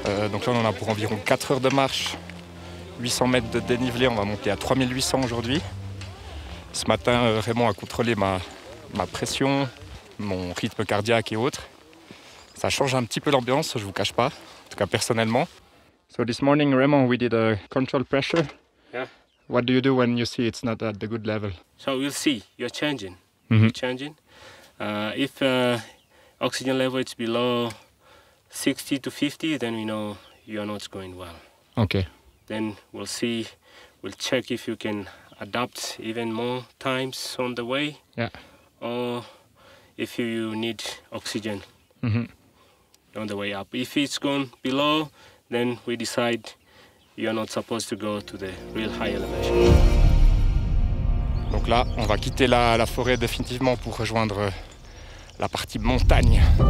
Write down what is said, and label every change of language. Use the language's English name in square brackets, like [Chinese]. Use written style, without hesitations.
[French] Donc là, on en a pour environ 4 heures de marche. 800 mètres de dénivelé, on va monter à 3800 aujourd'hui. Ce matin, Raymond a contrôlé ma pression, mon rythme cardiaque et autres. Ça change un petit peu l'ambiance, je vous cache pas, en tout cas personnellement. [English] So this morning, Raymond, we did a control pressure. Yeah. What do you do when you see it's not at the good level? So we'll see, you're changing. Mhm. You're changing. If oxygen level is below 60 to 50, then we know you're not going well. Okay. Then we'll see, we'll check if you can adapt even more times on the way. Yeah. Or if you need oxygen Mhm. on the way up. If it's gone below, then we decide you're not supposed to go to the real high elevation. [French] Donc là, on va quitter la forêt définitivement pour rejoindre la partie montagne.